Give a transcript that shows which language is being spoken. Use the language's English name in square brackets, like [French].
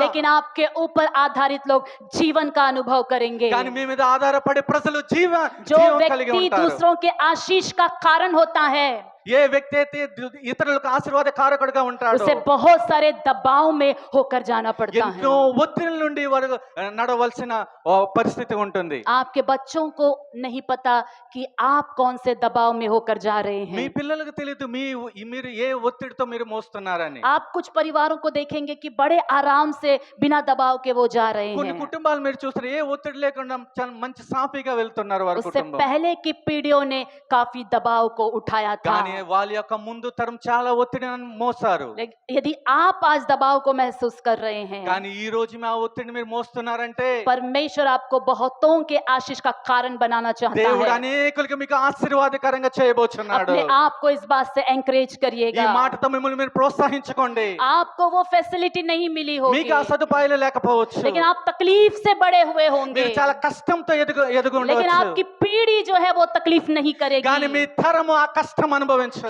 [Hindi] लेकिन आपके ऊपर आधारित लोग जीवन का अनुभव करेंगे। [Telugu] కానీ మీ మీద ఆధారపడే ప్రజలు జీవం [Hindi] जो [Telugu] కలిగి [Hindi] व्यक्ति [Telugu] ఉంటారు. [Hindi] दूसरों के आशीष का कारण होता है [Telugu] ఏ వ్యక్తి అయితే ఇతరులకు ఆశీర్వాద కారకుడిగా ఉంటాడో [Hindi] उसे बहुत सारे दबाव में होकर जाना पड़ता [Telugu] ఎన్నో [Hindi] है। [Telugu] ఒత్తిడి నుండి వారు నడవలసిన పరిస్థితి ఉంటుంది. [Hindi] आपके बच्चों को नहीं पता कि आप कौन से दबाव में होकर जा रहे [Telugu] మీ [Hindi] हैं। [Telugu] పిల్లలకు తెలియదు మీరు ఏ ఒత్తిడితో మీరు మోస్తున్నారని. [Hindi] आप कुछ परिवारों को देखेंगे कि बड़े आराम से बिना दबाव के वो जा रहे [Telugu] కొన్ని [Hindi] हैं। [Telugu] కుటుంబాలు మీరు చూస్తారు ఏ ఒత్తిడి లేకుండా చాలా మంచి సాఫీగా వెళ్తున్నారు వారి [Hindi] उससे [Telugu] కుటుంబం. [Hindi] पहले की पीढ़ियों ने काफी दबाव को उठाया था। [Telugu] కానీ వాళ్ళ యొక్క ముందు తరం చాలా ఒత్తిడిని మోసారు. [Hindi] यदि आप आज दबाव को महसूस कर रहे हैं, [Telugu] కానీ ఈ రోజు మీ ఆ ఒత్తిడిని మీరు మోస్తున్నారంటే [Hindi] परमेश्वर आपको बहुतों के आशीष का कारण बनाना चाहता [Telugu] దేవుడు [Hindi] है। [Telugu] అనేకులకు మీకు ఆశీర్వాదకరంగా చేయబోతున్నాడు. [Hindi] अपने आप को इस बात से एंकरेज [Telugu] ఈ [Hindi] करिएगा। [Telugu] మాటతో మిమ్మల్ని మీరు ప్రోత్సహించుకోండి. [Hindi] आपको वो फैसिलिटी नहीं मिली होगी, [Telugu] మీకు ఆ సదుపాయాలు లేకపోవచ్చు. [Hindi] लेकिन आप तकलीफ से बड़े हुए होंगे, [Telugu] మీరు చాలా కష్టంతో ఎదుగు [Hindi] लेकिन [Telugu] ఉండవచ్చు. [Hindi] आपकी पीढ़ी जो है वो तकलीफ नहीं [Telugu] కానీ మీ [Hindi] करेगी, [Telugu] తరము ఆ కష్టం అనుభవించదు.